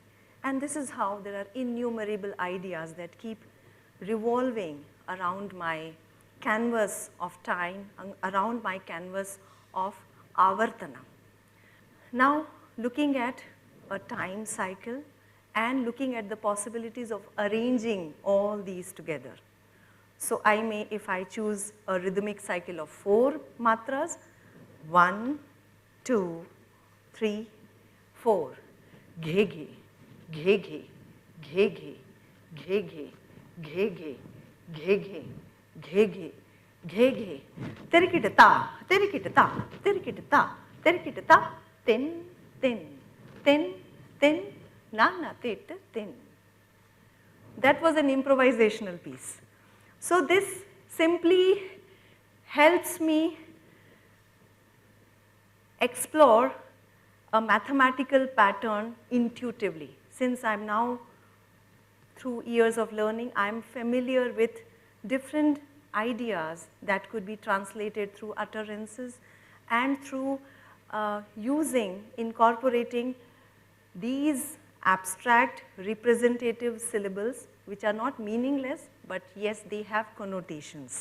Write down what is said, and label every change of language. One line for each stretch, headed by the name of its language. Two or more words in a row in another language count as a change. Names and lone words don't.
English: And this is how there are innumerable ideas that keep revolving around my canvas of time, around my canvas of avartana. Now, looking at a time cycle and looking at the possibilities of arranging all these together. So I may, if I choose a rhythmic cycle of 4 matras, 1, 2, 3, 4, ghege, ghege, ghege, ghege, ghege, ghege, ghege, ghe ghe, terikita ta, terikita ta, terikita ta, terikita ta, tin, tin, tin, tin, na na tit, tin. That was an improvisational piece. So this simply helps me explore a mathematical pattern intuitively. Since I'm now, through years of learning, I'm familiar with different ideas that could be translated through utterances and through incorporating these abstract representative syllables, which are not meaningless, but yes, they have connotations.